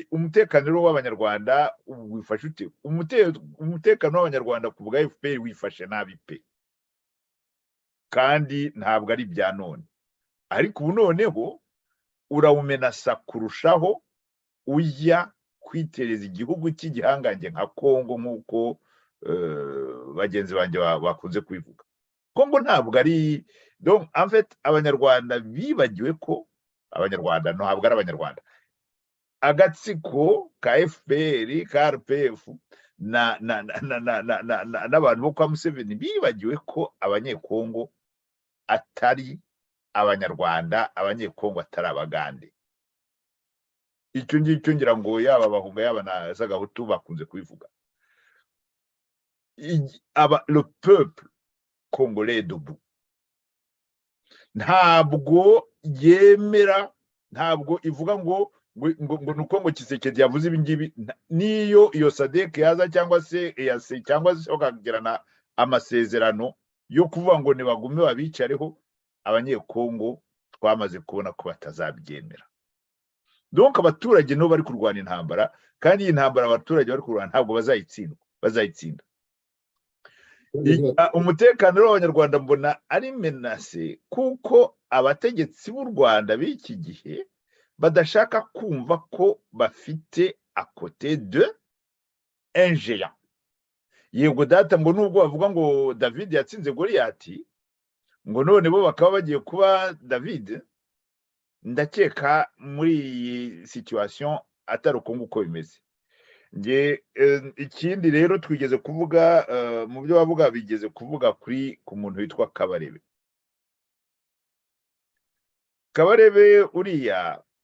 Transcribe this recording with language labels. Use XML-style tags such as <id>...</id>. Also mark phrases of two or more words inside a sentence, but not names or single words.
<rw>Umutekano w'Abanyarwanda wifashe ute? Umutekano w'Abanyarwanda kuvuga FPR wifashe nabi pe, kandi ntabwo ari bya none. ariko ubu noneho urawumenasa kurushaho ujya kwitereza igihugu cy'igihangange nka Kongo nk'uko bagenzi banjye bakunze kubivuga. Kongo ntabwo ari</rw> <fr>donc en fait</fr> <rw>abanyarwanda bibagiwe ko abanyarwanda ntabwo ari abanyarwanda, agatsiko ka FPR ka RPF n'abantu bo kwa Museveni bibagiwe ko abanyekongo atari abanyarwanda, abanyekongo atari abagande. Icyo ngicyo ngira ngo yaba abahunga yaba na Zagahutu bakunze kubivuga.</rw> <fr>Le peuple congolais debout</fr> <rw>ntabwo yemera, ntabwo ivuga ngo nuko ngo Kisekedi yavuze ibi ngibi, niyo iyo SADC yaza cyangwa se EAC cyangwa se bakagirana amasezerano yo kuvuga ngo nibagume babicareho, abanyekongo twamaze kubona ko batazabyemera. Donc abaturage no bari kurwana intambara, kandi iyi ntambara abaturage bari kurwana ntabwo bazayitsinda. Umutekano w'abanyarwanda mbona ari menase, kuko abategetsi b'u Rwanda b'iki gihe badashaka kumva ko bafite</rw> <fr>à côté de un géant.</fr> <rw>Yego data ngo nubwo bavuga ngo David yatsinze Goliath, ngo none bo bakaba bagiye kuba David, ndakeka muri iyi situation atari uko nguko bimeze. Nge ikindi rero twigeze kuvuga mu byo bavuga, bigeze kuvuga ku muntu witwa Kabarebe uriya,</rw>